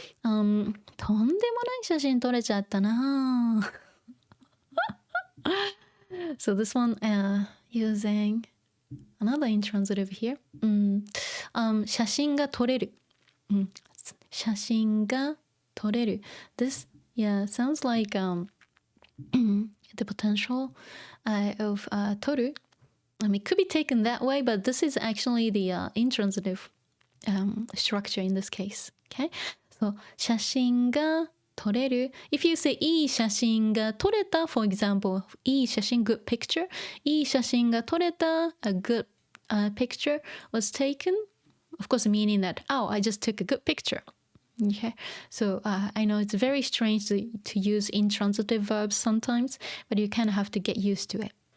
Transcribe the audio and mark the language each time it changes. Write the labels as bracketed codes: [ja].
[ja] とんでもない写真撮れちゃったな. [en] So this one using another intransitive here. [ja] 写真が撮れる.写真が撮れる. [en] This sounds like the potential of 撮る. I mean, it could be taken that way, but this is actually the intransitive structure in this case. Okay, so [ja] 写真が撮れる. [en] If you say [ja] いい写真が撮れた, [en] for example, いい写真 good picture, いい写真が撮れた, a good picture was taken, of course meaning that, oh, I just took a good picture. Okay, so I know it's very strange to use intransitive verbs sometimes, but you kind of have to get used to it.